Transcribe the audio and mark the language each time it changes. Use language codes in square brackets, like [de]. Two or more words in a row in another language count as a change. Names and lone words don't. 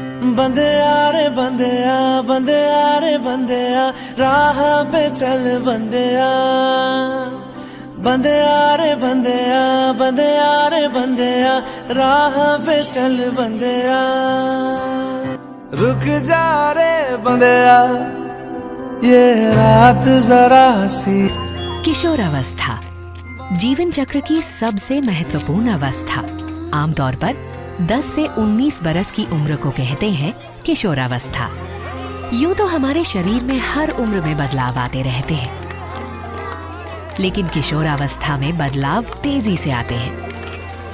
[hi] बंदेया रे बंदेया, बंदेया रे बंदेया, राह पे चल बंदेया, बंदेया रे बंदेया, बंदेया रे बंदेया, राह पे चल बंदेया, रुक जा रे बंदेया, ये रात जरा सी। किशोरावस्था जीवन चक्र की सबसे महत्वपूर्ण अवस्था। आमतौर पर 10 से 19 बरस की उम्र को कहते हैं किशोरावस्था। यूं तो हमारे शरीर में हर उम्र में बदलाव आते रहते हैं, लेकिन किशोरावस्था में बदलाव तेजी से आते हैं।